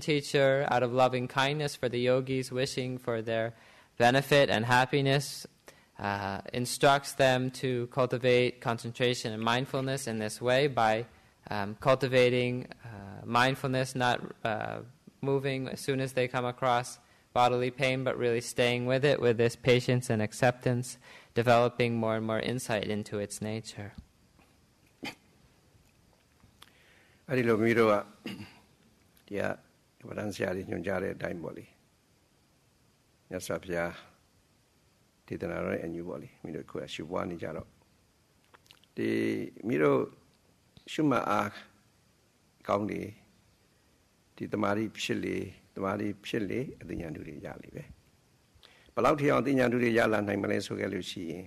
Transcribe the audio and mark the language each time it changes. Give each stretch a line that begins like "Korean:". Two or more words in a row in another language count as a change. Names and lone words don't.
English: teacher, out of loving kindness for the yogis, wishing for their benefit and happiness, instructs them to cultivate concentration and mindfulness in this way by cultivating mindfulness, not moving as soon as they come across bodily pain, but really staying with it with this patience and acceptance, developing more and more insight into its nature.
Burmese: အဲ့ဒီလိုမျိုးတော့တရားဝရဏဆရာကြီးညွှန်ကြားတဲ့အတိုင်းပေါ့လေမြတ်စွာဘုရားဒေသနာတော်ရဲ့အညူပေါ့လေမိတို့ကိုယ်ရှုပွားနေကြတော့ဒီမိတို့ရှုမှတ်အားကောင်းနေဒီတမာရီဖြစ်လေအသိဉာဏ်တွေရလေပဲဘယ်လောက်ထိအောင်အသိဉာဏ်တွေရလာနိုင်မလဲဆိုခဲ့လို့ရှိရင်